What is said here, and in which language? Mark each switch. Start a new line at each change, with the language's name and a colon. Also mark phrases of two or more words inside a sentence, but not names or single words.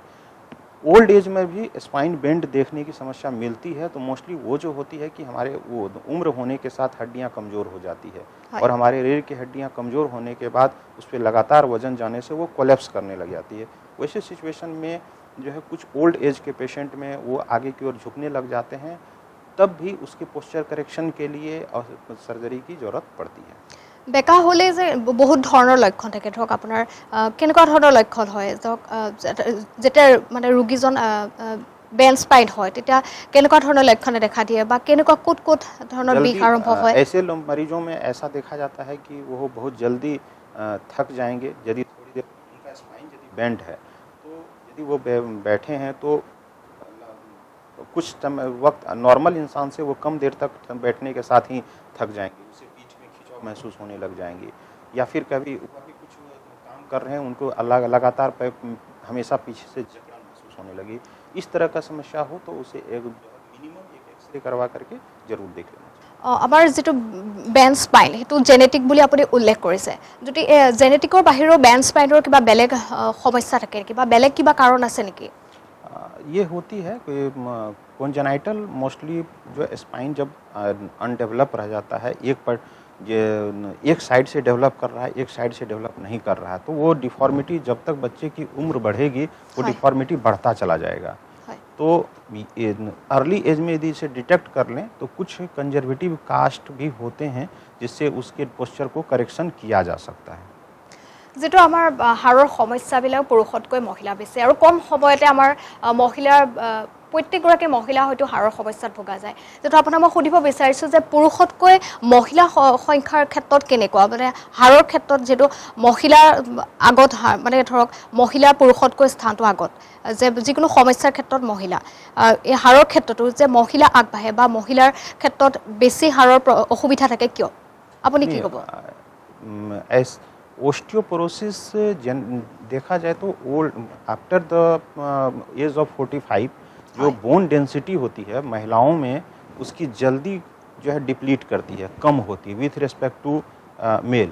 English: old age
Hindi: में भी
English: spine bend
Hindi: देखने की समस्या मिलती है, तो मोस्टली वो जो होती है कि हमारे वो उम्र होने के साथ हड्डियां कमज़ोर हो जाती है और हमारे रीढ़ की हड्डियां कमज़ोर होने के बाद उस पर लगातार वजन जाने से वो कोलैप्स करने लग जाती है। वैसे सिचुएशन में जो है कुछ
English: old age
Hindi: के पेशेंट में वो आगे की ओर झुकने लग जाते हैं, तब भी उसके
English: posture correction
Hindi: के लिए सर्जरी की ज़रूरत पड़ती है।
Assamese: বেকা হ'লে যে বহুত ধৰণৰ লক্ষণ থাকে, ধৰক আপোনাৰ কেনেকুৱা ধৰণৰ লক্ষণ হয়? ধৰক যেতিয়া মানে ৰোগীজন
English: brain spine
Assamese: হয় তেতিয়া কেনেকুৱা ধৰণৰ লক্ষণে দেখা দিয়ে বা কেনেকুৱা ক'ত ক'ত ধৰণৰ বিষ আৰম্ভ হয়?
Hindi: ऐसे मरीजों में ऐसा देखा जाता है कि वो बहुत जल्दी थक जाएंगे यदि थोड़ी देर उनका स्पाइन यदि बेंड है, तो यदि वो बैठे हैं तो कुछ वक्त नॉर्मल इंसान से वो कम देर तक बैठने के साथ ही थक जाएंगे, उसे पीठ में खिंचाव महसूस होने लग जाएंगे, या फिर कभी ऊपर भी कुछ काम कर रहे हैं उनको लगातार हमेशा पीछे से जकड़न महसूस होने लगी। इस तरह का समस्या हो तो उसे एक मिनिमम एक एक्सरे करवा करके जरूर देख लेना चाहिए।
Assamese: আমাৰ যেটো
English: brain spine
Assamese: সেইটো জেনেটিক বুলি আপুনি উল্লেখ কৰিছে, যদি জেনেটিকৰ বাহিৰেও
English: brain spine
Assamese: কিবা বেলেগ সমস্যা থাকে নেকি বা বেলেগ কিবা কাৰণ আছে নেকি?
Hindi: ये होती है कि
English: congenital mostly
Hindi: जो स्पाइन जब अनडेवलप रह जाता है, एक साइड से डेवलप कर रहा है, एक साइड से डेवलप नहीं कर रहा है, तो वो डिफॉर्मिटी जब तक बच्चे की उम्र बढ़ेगी वो डिफॉर्मिटी बढ़ता चला जाएगा। तो
English: early age
Hindi: में यदि इसे डिटेक्ट कर लें तो कुछ
English: conservative cast
Hindi: भी होते हैं जिससे उसके पोस्चर को करेक्शन किया जा सकता है।
Assamese: যেটো আমাৰ হাড়ৰ সমস্যাবিলাক পুৰুষতকৈ মহিলা বেছি আৰু কম সময়তে আমাৰ মহিলাৰ প্ৰত্যেকগৰাকী মহিলা হয়তো হাড়ৰ সমস্যাত ভোগা যায়। যেটো আপোনাক মই সুধিব বিচাৰিছোঁ যে পুৰুষতকৈ মহিলা সংখ্যাৰ ক্ষেত্ৰত কেনেকুৱা, মানে হাড়ৰ ক্ষেত্ৰত যেটো মহিলাৰ আগত মানে ধৰক মহিলা পুৰুষতকৈ স্থানটো আগত, যে যিকোনো সমস্যাৰ ক্ষেত্ৰত মহিলা এই হাড়ৰ ক্ষেত্ৰতো যে মহিলা আগবাঢ়ে বা মহিলাৰ ক্ষেত্ৰত বেছি হাড়ৰ অসুবিধা থাকে কিয়, আপুনি কি ক'ব?
Hindi: ओस्टियोपोरोसिस देखा जाए तो
English: old after the age of 45
Hindi: जो
English: bone density
Hindi: होती है महिलाओं में उसकी जल्दी जो है डिप्लीट करती है, कम होती है
English: with respect to male.